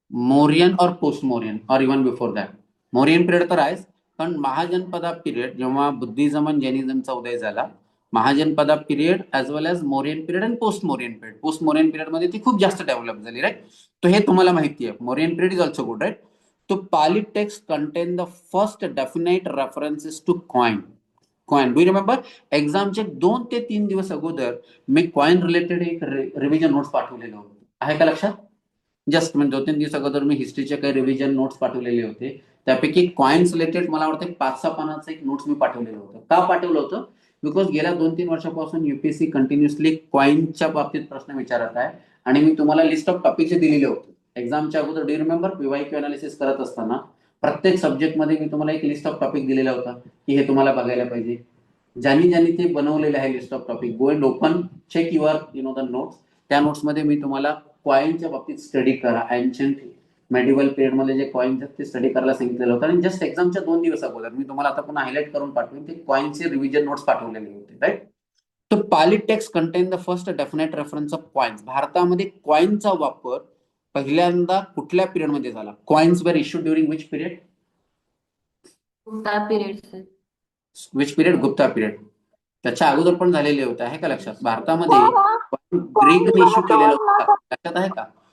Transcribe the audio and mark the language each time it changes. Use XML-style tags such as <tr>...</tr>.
<en>Mauryan or post Mauryan or even before that.</en> <mr>Mauryan period तर आहेच, पण महाजनपदा पिरियड जेव्हा बुद्धिझम आणि जैनिझमचा उदय झाला, महाजनपदा पिरियड ऍज वेल एज मौर्यन पिरियड आणि post Mauryan period. Post Mauryan period मध्ये ती खूप जास्त डेव्हलप झाली. राईट. तो हे तुम्हाला माहिती आहे.</mr> <en>Mauryan period is also good. Right. तो Pali text contain the first definite references to coin. Coin, do you remember?</en> <mr>एक्झामचे 2 ते 3 दिवस अगोदर मी कॉइन रिलेटेड एक रिव्हिजन नोट्स पाठवलेलं होतं. आहे का लक्षात? जस्ट म्हणजे 2-3 दिवस अगोदर मी हिस्ट्रीचे काही रिव्हिजन नोट्स पाठवलेले होते. त्यापैकी कॉइन्स रिलेटेड मला वाटतं 5-6 पानाचं एक नोट्स मी पाठवलेलं होतं. का पाठवलं होतं? बिकॉज गेल्या 2-3 वर्षापासून युपीएससी कंटिन्युअसली कॉइनच्या बाबतीत प्रश्न विचारत आहे आणि मी तुम्हाला लिस्ट ऑफ टॉपिकचे दिलेले होते. एक्झामच्या अगोदर</mr> <en>do remember PYQ analysis</en> <mr>करत असताना प्रत्येक सब्जेक्टमध्ये मी तुम्हाला एक लिस्ट ऑफ टॉपिक दिलेला होता की हे तुम्हाला बघायला पाहिजे. ज्यांनी ज्यांनी ते बनवलेले आहे</mr> <en>List of topic, go and open, check your the notes.</en> <mr>त्या नोट्समध्ये मी तुम्हाला कॉइनच्या बाबतीत स्टडी करा, एन्शंट मेडिवल पिरियड मध्ये जे कॉइन्स आहेत ते स्टडी करायला सांगितलेलं होतं. आणि जस्ट एक्झामच्या 2 दिवस अगोदर मी तुम्हाला आता पुन्हा हायलाइट करून पाठवेन ते कॉइनचे रिव्हिजन नोट्स पाठवलेले होते.</mr> <en>Right. तो Pali text contain the first definite reference of coins.</en> <mr>भारतामध्ये कॉइनचा वापर पहिल्यांदा कुठल्या पिरियड मध्ये झाला?</mr> <en>Coins were issue during which period? Gupta period sir. Which period? Gupta period.</en> <mr>त्याच्या अगोदर पण झालेले होते. आहे का लक्षात? भारतामध्ये ग्रीकने इश्यू केलेलं होतं. लक्षात आहे का?</mr>